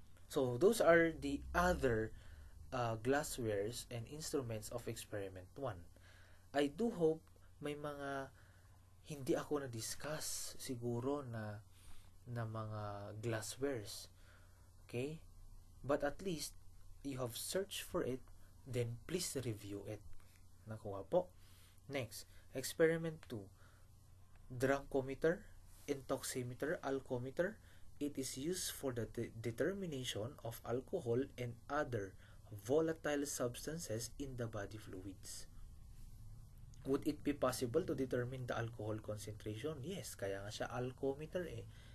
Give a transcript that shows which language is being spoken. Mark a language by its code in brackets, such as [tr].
[en] So, those are the other glasswares and instruments of experiment 1. I do hope [tl] may mga hindi ako na-discuss siguro na mga glasswares. [en] Okay? But at least, you have searched for it, then please review it. [tl] Nakuha po. [en] Next, experiment 2. Drunkometer, intoximeter, alcometer. It is used for the determination of alcohol and other volatile substances in the body fluids. Would it be possible to determine the alcohol concentration? [tl] Yes, kaya nga siya alcometer eh.